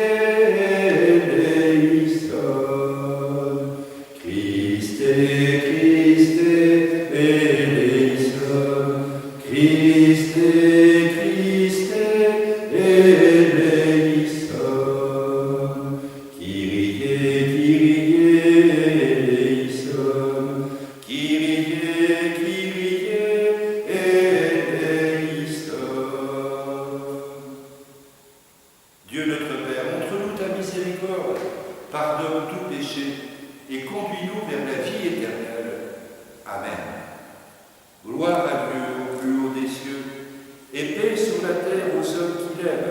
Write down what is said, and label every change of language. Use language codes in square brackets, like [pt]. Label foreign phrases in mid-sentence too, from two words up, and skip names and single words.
[el] ελέησον, Χριστέ, Χριστέ, ελέησον, Χριστέ, Χριστέ, ελέησον, Κύριε, Κύριε, ελέησον, Κύριε, Κύριε, ελέησον. [fr] Dieu notre Père, montre-nous ta miséricorde, pardonne tout péché et conduis-nous vers la vie éternelle. Amen. Gloire à Dieu au plus haut des cieux et paix sur la terre aux hommes qui l'aiment.